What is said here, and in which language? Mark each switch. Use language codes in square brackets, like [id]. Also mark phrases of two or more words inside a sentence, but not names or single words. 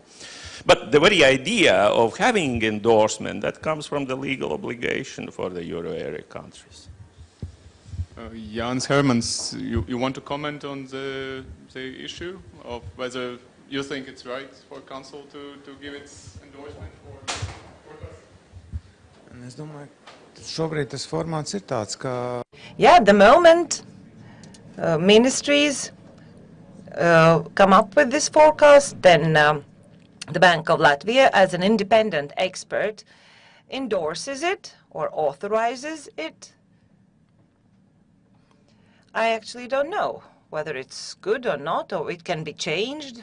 [en] But the very idea of having endorsement, that comes from the legal obligation for the euro area countries. Jans Hermans, you want to comment on the issue of whether you think it's right for Council to give its endorsement for [lv] Es domāju, šobrīd tas formāts ir tāds, ka... [en] Yeah, at the moment, ministries come up with this forecast, then the Bank of Latvia, as an independent expert, endorses it or authorizes it. I actually don't know whether it's good or not, or it can be changed.